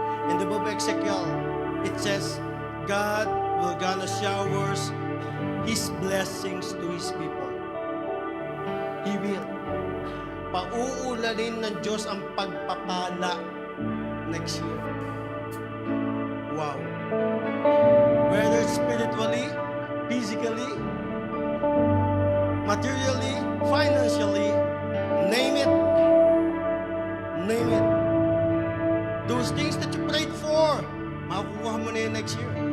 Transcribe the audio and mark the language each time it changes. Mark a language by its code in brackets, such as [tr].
[en] In the book of Ezekiel, it says, God will gonna showers His blessings to His people. He will. [tl] Pauulanin ng Diyos ang pagpapala [en] next year. Wow. Whether spiritually, physically, materially, financially, name it. Name it. [tl] Those things that you prayed for, makukuha mo na yun [en] next year.